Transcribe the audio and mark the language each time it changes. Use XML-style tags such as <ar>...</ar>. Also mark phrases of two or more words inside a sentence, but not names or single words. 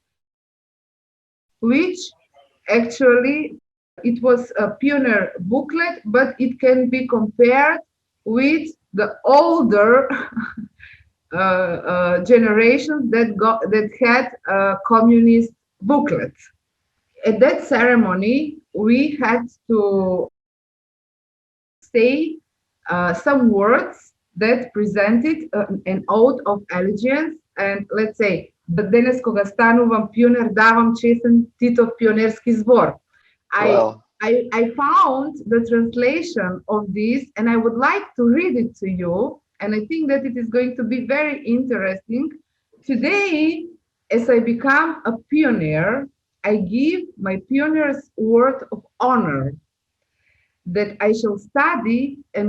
<en>which actually it was a pioneer booklet, but it can be compared with the older generations that had a communist booklet. At that ceremony, we had to say some words that presented an oath of allegiance, and let's say,</en> <mk>денес кога станувам пионер, давам честен Титов пионерски збор.</mk> <en>I found the translation of this, and I would like to read it to you, and I think that it is going to be very interesting. Today, as I become a pioneer, I give my pioneer's word of honor that I shall study and</en>